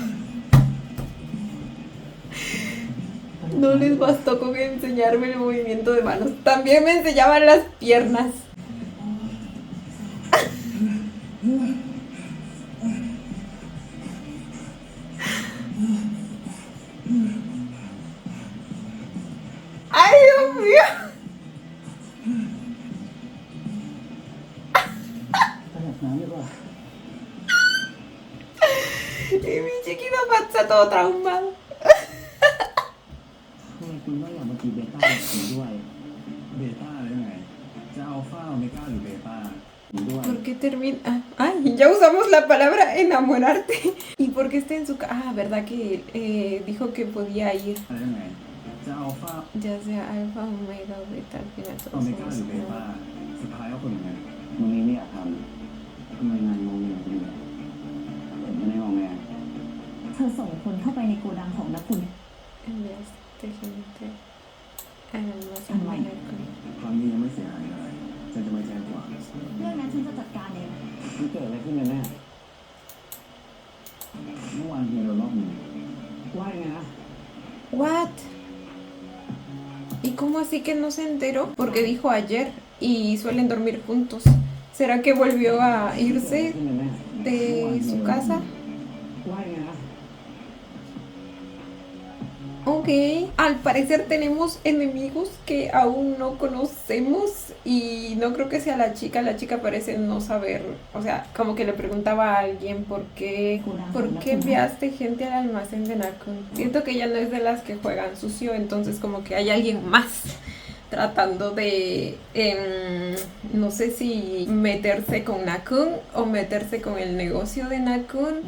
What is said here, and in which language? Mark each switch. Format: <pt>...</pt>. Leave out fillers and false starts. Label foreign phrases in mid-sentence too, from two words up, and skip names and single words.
<es>No les bastó con enseñarme el movimiento de manos. También me enseñaban las piernas. ¡Ay, Dios mío!</es> <th>ไปอาบน้ำดีกว่า</th> <es>Y mi chiquito está todo traumado.</es> <th>ทำไมคุณไม่อยากมาตีเบต้ากับผมด้วย เบต้าหรือไง จะอัลฟาโอเมก้าหรือเบต้า ผมด้วย</th> <es>¿Por qué termina? Ay, ya usamos la palabra enamorarte. ¿Y por qué está en su casa? Ah, ¿verdad que dijo que podía ir?</es> <th>อะไรยังไง จะอัลฟา</th> <es>Ya sea alfa, omega, beta, al final</es> <th>โอ</th> <es>todos</es> <th>เมก้า</th> <es>somos</es> <th>หรือเบ</th> <es>uno.</es> <th>ต้าสุดท้ายก็คนยังไง วันนี้ไม่อยากทำทำไมนายงงเงียจังเลยผมไม่ได้งงแง เธอส่งคนเข้าไปในโกดังของนักคุณ</th> <es>En vez de gente almacén Online. de alcohol.</es> <th>ครั้งนี้ยังไม่เสียหายอะไรฉันจะไม่แจ้งความ เรื่องนั้นฉันจะจัดการเอง มันเกิดอะไรขึ้นกันแน่ เมื่อวานเฮียโดนรอบหนึ่ง ว่ายังไงนะ</th> <en>What?</en> <es>¿Y cómo así que no se enteró? Porque dijo ayer y suelen dormir juntos. ¿Será que volvió a</es> <th>เกิดอะไร</th> <es>irse</es> <th>ขึ้นกันแน่</th> <es>de su casa?</es> <th>ว่ายังไงนะ</th> <es>Ok, al parecer tenemos enemigos que aún no conocemos y no creo que sea la chica parece no saber, o sea, como que le preguntaba a alguien por qué enviaste gente al almacén de Nakun. Siento que ella no es de las que juegan sucio, entonces como que hay alguien más tratando de, no sé si meterse con Nakun o meterse con el negocio de Nakun.</es>